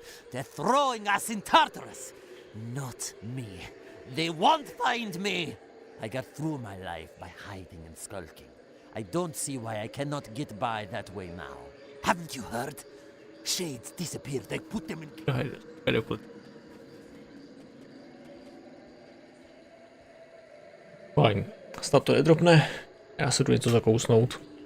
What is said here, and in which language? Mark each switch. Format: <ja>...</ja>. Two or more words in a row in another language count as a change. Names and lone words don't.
<en>They're throwing us in Tartarus. Not me. They won't find me. I got through my life by hiding and skulking. I don't see why I cannot get by that way now. Haven't you heard? Shades disappeared. They put them in...</en> <cs>Fajn. Snad to nedropne. Já se jdu něco zakousnout.</cs>